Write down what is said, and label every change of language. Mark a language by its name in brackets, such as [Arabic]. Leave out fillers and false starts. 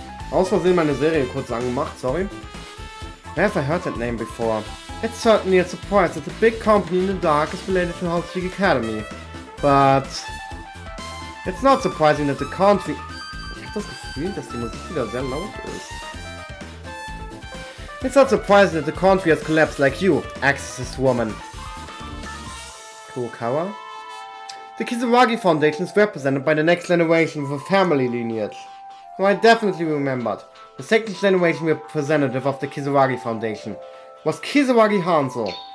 [German] Aus Versehen meine Serie kurz angemacht, sorry. [English] Where have I heard that name before? It's certainly a surprise that a big company in the dark is related to Haupt's Academy. But it's not surprising that the country... [German] Ich hab das Gefühl, dass die Musik wieder sehr laut ist. [English] It's not surprising that the country has collapsed like you, Axis woman. Kurokawa? The Kisawagi Foundation is represented by the next generation with a family lineage. So I definitely remembered. The second generation representative of the Kisawagi Foundation was Kisawagi Hanzo.